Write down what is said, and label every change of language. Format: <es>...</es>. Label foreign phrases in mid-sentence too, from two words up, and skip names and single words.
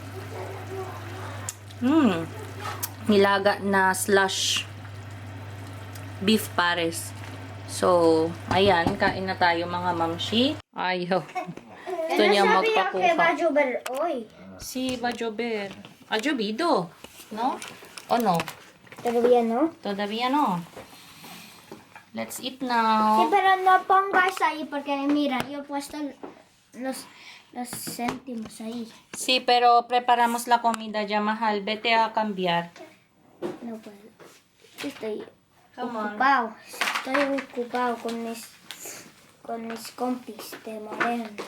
<tl>Nilaga na slush. beef pares. So, ayan, kain na tayo mga mamshi. Ayaw. Gusto niya magpakuha. Oy. Si Bajober. Ajobido.</tl> <es>No? O no? Todavía no. Todavía no.</es> <en>Let's eat</en> <es>Sí,</es> <en>now.</en> <es>pero no pongas ahí porque mira, yo he puesto los céntimos ahí. Sí, pero preparamos la comida ya, mahal. Vete a cambiar. No puedo. Estoy</es> <en>Come on.</en> <es>ocupado. Estoy ocupado con mis compis de Moreno.</es>